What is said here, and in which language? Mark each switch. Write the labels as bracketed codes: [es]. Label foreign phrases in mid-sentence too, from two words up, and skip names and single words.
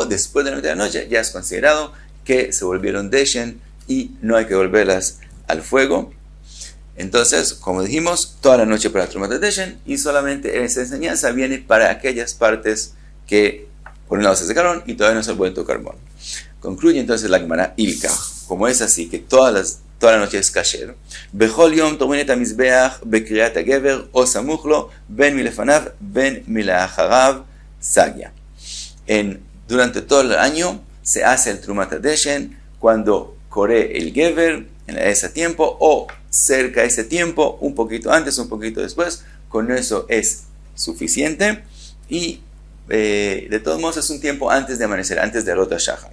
[es] Después de la mitad de la noche ya es considerado que se volvieron deshen y no hay que volverlas al fuego. Entonces, como dijimos, toda la noche para [he] תרומת הדשן, [es] y solamente esa enseñanza viene para aquellas partes que por un lado se secaron y todavía no se han vuelto carbón. Concluye entonces la Gemara Ilka, como es así que toda la noche es kasher. [he] בכל יום תורמין את המזבח בקריאת הגבר או סמוך לו בין מלפניו בין מלאחריו סגיא. [es] Durante todo el año se hace el [he] תרומת הדשן [es] cuando corre el gever en ese tiempo o cerca de ese tiempo, un poquito antes, un poquito después. Con eso es suficiente y de todos modos es un tiempo antes de amanecer, antes de [he] עלות השחר.